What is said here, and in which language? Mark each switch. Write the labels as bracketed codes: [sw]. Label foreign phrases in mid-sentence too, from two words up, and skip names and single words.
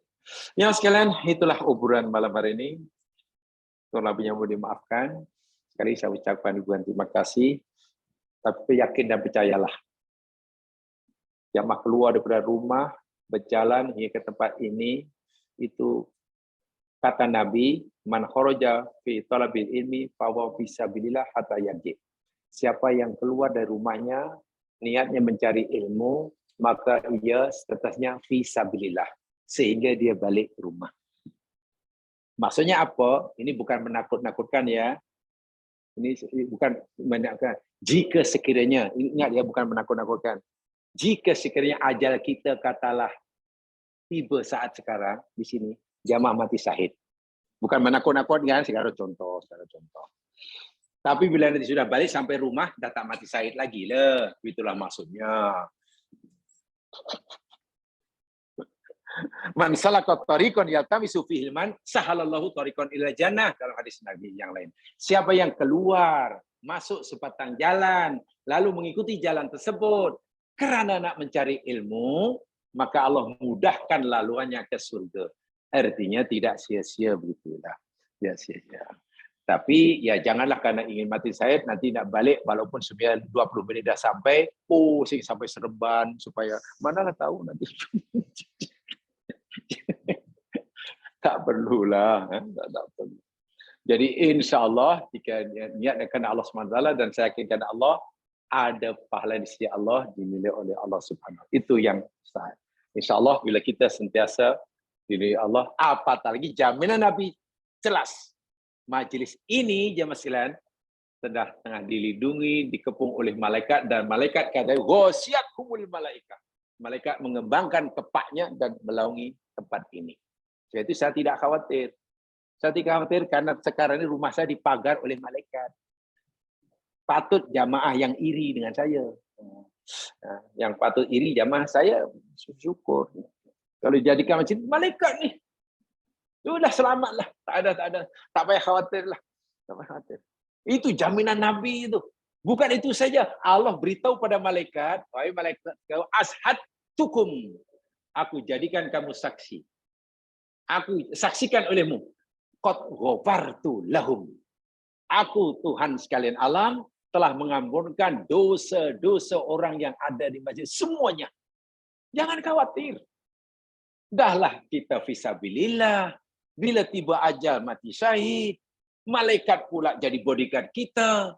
[ms] Yang sekalian, itulah obrolan malam hari ini. Kurang lebihnya mau dimaafkan. Sekali saya ucapkan ribuan terima kasih. Tapi yakin dan percayalah, jamaah keluar daripada rumah, berjalan hingga ke tempat ini, itu kata Nabi, [ar] من خرج في طلب العلم فهو في سبيل الله حتى يرجع. [ms] Siapa yang keluar dari rumahnya niatnya mencari ilmu, maka ia statusnya fi sabilillah sehingga dia balik ke rumah. Maksudnya apa? Ini bukan menakut-nakutkan ya. Ini bukan menakutkan. Jika sekiranya, ingat ya, bukan menakut-nakutkan. Jika sekiranya ajal kita katalah tiba saat sekarang di sini, jamaah mati syahid. Bukan menakut-nakutkan, sekarang contoh. Tapi bila nanti sudah balik sampai rumah, dah tak mati syahid lagi lah. Itulah maksudnya. [ar] من سلك طريقا يلتمس فيه علما سهل الله طريقا إلى الجنة, [ms] dalam hadis Nabi yang lain. Siapa yang keluar, masuk sebatang jalan, lalu mengikuti jalan tersebut karena nak mencari ilmu, maka Allah mudahkan laluannya ke surga. Artinya tidak sia-sia begitulah. Tidak sia-sia. Tapi ya janganlah karena ingin mati syahid nanti nak balik walaupun 20 menit dah sampai, pusing sampai Seremban supaya manalah tahu nanti. Tak perlulah, tak perlu. Jadi insya-Allah jika niat kerana Allah SWT dan saya yakin kerana Allah, ada pahala di sisi Allah dinilai oleh Allah Subhanahu. Itu yang sah. Insya-Allah bila kita sentiasa dinilai Allah, apatah lagi jaminan Nabi jelas. Majlis ini jemaah sekalian tengah dilindungi, dikepung oleh malaikat dan malaikat kata [ar] غشيتهم الملائكة. [ms] Malaikat mengembangkan kepaknya dan menaungi tempat ini. Jadi saya tidak khawatir. Saya tidak khawatir karena sekarang ini rumah saya dipagar oleh malaikat. Patut jamaah yang iri dengan saya. Yang patut iri jamaah saya, syukur. Kalau jadikan macam malaikat ni, sudah selamatlah. Tak ada. Tak payah khawatirlah. Tak payah khawatir. Itu jaminan Nabi itu. Bukan itu saja. Allah beritahu pada malaikat, wahai malaikat, ashadtukum. Aku jadikan kamu saksi. Aku saksikan olehmu. [ar] قد غفرت لهم. [ms] Aku Tuhan sekalian alam telah mengampunkan dosa-dosa orang yang ada di masjid semuanya. Jangan khawatir. Dahlah kita fisabilillah. Bila tiba ajal mati syahid, malaikat pula jadi bodyguard kita.